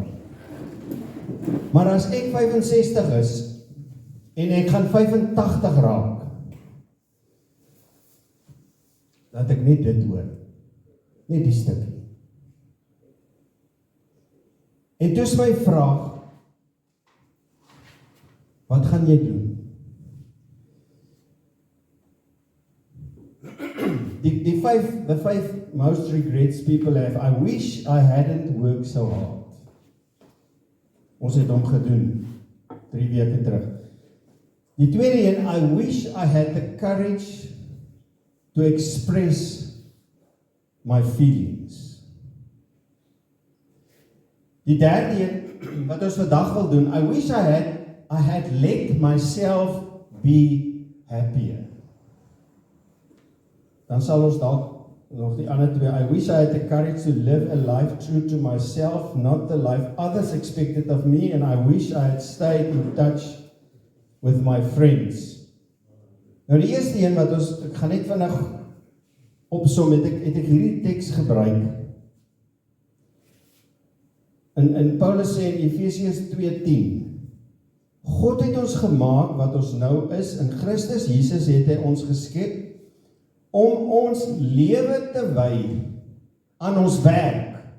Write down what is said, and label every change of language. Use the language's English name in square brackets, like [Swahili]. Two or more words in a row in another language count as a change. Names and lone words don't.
[Afrikaans] Maar as ek 65 is en ek gaan 85 raak, dat ek net dit hoor. Net die stukkie. En toe is my vraag, wat gaan jy doen? [English] The five most regrets people have. I wish I hadn't worked so hard. [Afrikaans] Ons het hom gedoen 3 weke terug. Die tweede een, [English] I wish I had the courage to express my feelings. [Afrikaans] Die derde een, wat ons vandag wil doen, [English] I wish I had let myself be happier. [Afrikaans] Dan sal ons dalk nog die ander twee, [English] I wish I had the courage to live a life true to myself, not the life others expected of me, and I wish I had stayed in touch with my friends. [Afrikaans] Nou die eerste een wat ons, ek gaan net vinnig opsom, het ek hierdie teks gebruik. In Paulus sê in Efesiërs 2:10, God het ons gemaak wat ons nou is, in Christus Jesus het hy ons geskep, om ons lewe te wy aan ons werk.